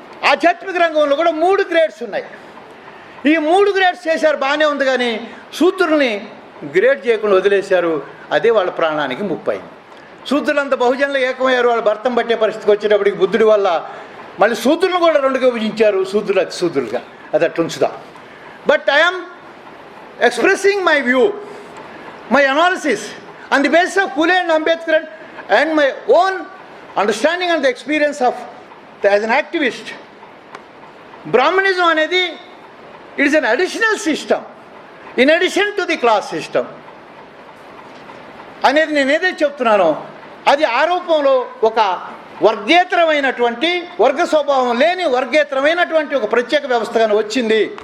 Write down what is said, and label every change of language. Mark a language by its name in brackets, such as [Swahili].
[Telugu] ఆధ్యాత్మిక రంగంలో కూడా 3 గ్రేడ్స్ ఉన్నాయి. ఈ 3 గ్రేడ్స్ చేశారు, బాగానే ఉంది. కానీ శూద్రుల్ని గ్రేడ్ చేయకుండా వదిలేశారు. అదే వాళ్ళ ప్రాణానికి ముప్పైంది. శూద్రులంతా బహుజనులు ఏకమయ్యారు. వాళ్ళు భర్తం పట్టే పరిస్థితికి వచ్చేటప్పటికి బుద్ధుడి వల్ల మళ్ళీ శూద్రులను కూడా 2గా విభజించారు, శూద్రులు అతి శూద్రులుగా. అది అట్లా ఉంచుదాం. [English] But I'm expressing my view, my analysis on the basis of Phule and Ambedkar and my own understanding and the experience of as an activist. [Telugu] Brahminism అనేది [English] it is an additional system in addition to the class system [Telugu] అనేది నేను ఏదైతే చెప్తున్నానో అది ఆరోపంలో ఒక వర్గేతరమైనటువంటి, వర్గ స్వభావం లేని వర్గేతరమైనటువంటి ఒక ప్రత్యేక వ్యవస్థగానే వచ్చింది.